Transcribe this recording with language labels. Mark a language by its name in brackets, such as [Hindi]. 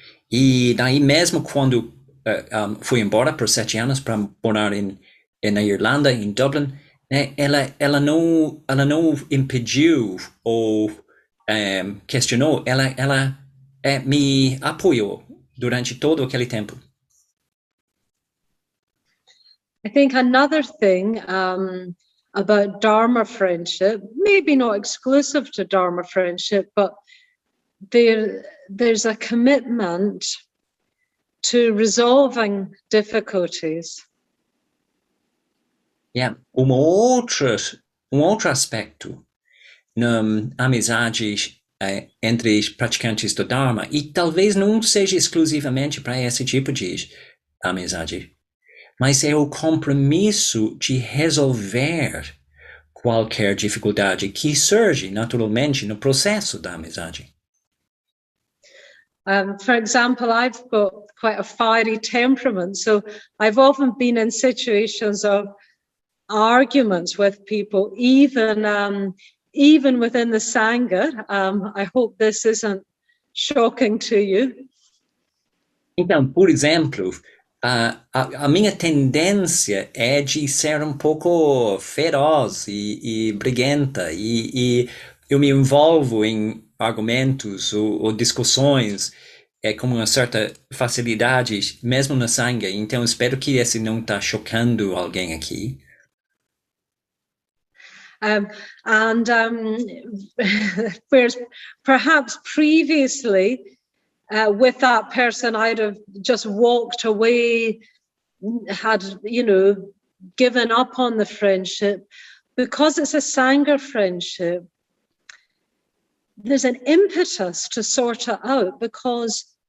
[Portuguese] E daí mesmo quando fui embora por 7 anos para morar na Irlanda, em Dublin, né, ela não impediu ou questionou, ela me apoiou durante todo aquele tempo. [English] I think another thing about Dharma friendship, maybe not exclusive to Dharma friendship, but there's a commitment to resolving difficulties. Yeah. [Portuguese] Um outro aspecto na amizade entre os praticantes do Dharma, e talvez não seja exclusivamente para esse tipo de amizade, mas é o compromisso de resolver qualquer dificuldade que surge naturalmente no processo da amizade. [English] For example, I've got quite a fiery temperament, so I've often been in situations of arguments with people, even within the Sangha. I hope this isn't shocking to you. [Portuguese] Então, por exemplo, a minha tendência é de ser um pouco feroz e briguenta, e eu me envolvo em argumentos ou discussões com uma certa facilidade, mesmo na Sangha. Então, espero que esse não está chocando alguém aqui. [English] Whereas perhaps previously with that person I'd have just walked away, had given up on the friendship. Because it's a Sangha friendship, there's an impetus to sort it out, because